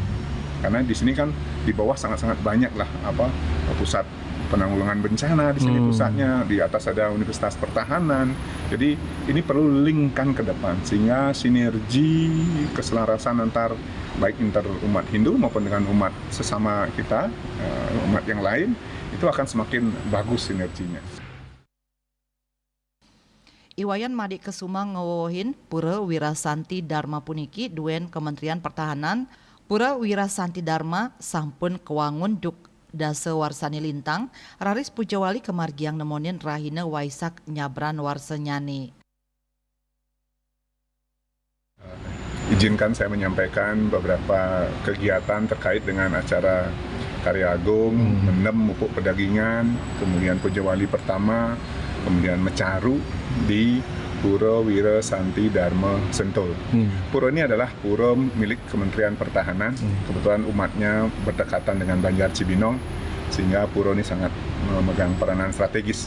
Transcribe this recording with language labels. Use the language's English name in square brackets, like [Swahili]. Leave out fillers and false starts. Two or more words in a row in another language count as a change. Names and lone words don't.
[Indonesian] Karena di sini kan di bawah sangat-sangat banyak lah pusat penanggulangan bencana di sini pusatnya, di atas ada Universitas Pertahanan. Jadi ini perlu linkkan ke depan sehingga sinergi keselarasan antar baik inter umat Hindu maupun dengan umat sesama kita, umat yang lain, itu akan semakin bagus sinerginya. [Balinese] Iwayan Madik Kesuma ngawohin Pura Wirasanti Dharma puniki duen Kementerian Pertahanan. Pura Wirasanti Dharma sampun kewangun duk dase warsani lintang raris pujawali kemargiang nemonin rahina Waisak nyabran warsenyani. [Indonesian] Izinkan saya menyampaikan beberapa kegiatan terkait dengan acara karya agung, menem mupuk pedagingan, kemudian pujawali pertama, kemudian mecaru di Pura Wirasanti Dharma Sentul. Pura ini adalah pura milik Kementerian Pertahanan. Kebetulan umatnya berdekatan dengan Banjar Cibinong, sehingga pura ini sangat memegang peranan strategis.